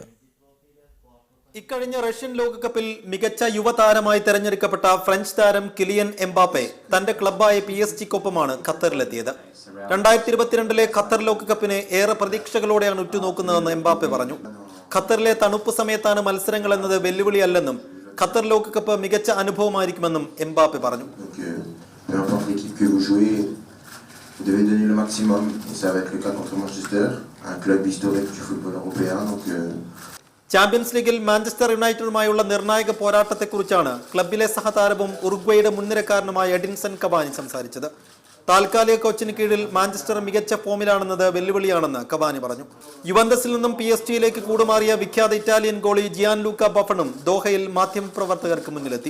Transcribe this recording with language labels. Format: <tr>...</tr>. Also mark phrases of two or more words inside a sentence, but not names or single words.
<ml>ഇക്കഴിഞ്ഞ റഷ്യൻ ലോകകപ്പിൽ മികച്ച യുവതാരമായി തെരഞ്ഞെടുക്കപ്പെട്ട ഫ്രഞ്ച് താരം കിലിയൻ എംബാപ്പെ തന്റെ ക്ലബ്ബായ PSG-ക്കൊപ്പമാണ് ഖത്തറിലെത്തിയത്. 2022 ഖത്തർ ലോകകപ്പിനെ ഏറെ പ്രതീക്ഷകളോടെയാണ് ഉറ്റുനോക്കുന്നതെന്ന് എംബാപ്പെ പറഞ്ഞു. ഖത്തറിലെ തണുപ്പ് സമയത്താണ് മത്സരങ്ങൾ എന്നത് വെല്ലുവിളിയല്ലെന്നും ഖത്തർ ലോകകപ്പ് മികച്ച അനുഭവമായിരിക്കുമെന്നും എംബാപ്പെ പറഞ്ഞു.</ml> <fr>Vous devez donner le maximum et ça va être le cas contre Manchester, un club historique du football européen.</fr> <ml>ചാമ്പ്യൻസ് ലീഗിൽ മാഞ്ചസ്റ്റർ യുണൈറ്റഡുമായുള്ള നിർണായക പോരാട്ടത്തെക്കുറിച്ചാണ് ക്ലബിലെ സഹതാരവും ഉറുഗ്വേയുടെ മുൻനിരക്കാരനുമായ എഡിൻസൺ കവാനി സംസാരിച്ചത്. താൽക്കാലിക കോച്ചിന് കീഴിൽ മാഞ്ചസ്റ്റർ മികച്ച ഫോമിലാണെന്നത് വെല്ലുവിളിയാണെന്ന് കവാനി പറഞ്ഞു. യുവന്തസിൽ നിന്നും PSG-യിലേക്ക് കൂടുമാറിയ വിഖ്യാത ഇറ്റാലിയൻ ഗോളി ജിയാൻ ലൂക്ക ബഫണും ദോഹയിൽ മാധ്യമപ്രവർത്തകർക്ക് മുന്നിലെത്തി.</ml>